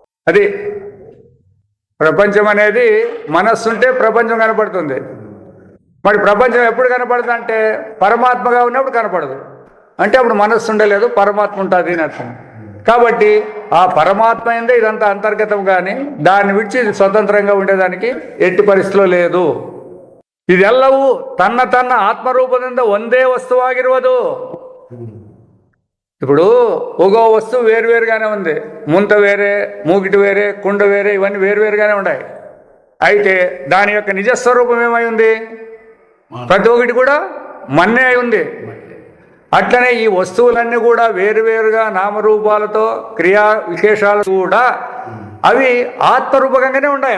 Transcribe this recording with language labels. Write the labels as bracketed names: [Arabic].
[Telugu] అది ప్రపంచం అనేది మనస్సు ఉంటే ప్రపంచం కనపడుతుంది. మరి ప్రపంచం ఎప్పుడు కనపడుతుంది అంటే పరమాత్మగా ఉన్నప్పుడు కనపడదు. అంటే అప్పుడు మనస్సు ఉండలేదు, పరమాత్మ ఉంటుంది అని అర్థం. కాబట్టి ఆ పరమాత్మ అయిందే ఇదంతా అంతర్గతం, కానీ దాన్ని విడిచి ఇది స్వతంత్రంగా ఉండేదానికి ఎట్టి పరిస్థితిలో లేదు. [Kannada] ಇದೆಲ್ಲವೂ ತನ್ನ ತನ್ನ ಆತ್ಮರೂಪದಿಂದ ಒಂದೇ ವಸ್ತುವಾಗಿರುವುದು. [Telugu] ఇప్పుడు ఒగో వస్తువు వేరువేరుగానే ఉంది. ముంత వేరే, మూగిటి వేరే, కుండ వేరే, ఇవన్నీ వేరువేరుగానే ఉన్నాయి. అయితే దాని యొక్క నిజస్వరూపం ఏమై ఉంది? ప్రతి ఒక్కటి కూడా మన్నే అయి ఉంది. అట్లనే ఈ వస్తువులన్నీ కూడా వేరువేరుగా నామరూపాలతో క్రియా విశేషాలు కూడా అవి ఆత్మరూపకంగానే ఉన్నాయి.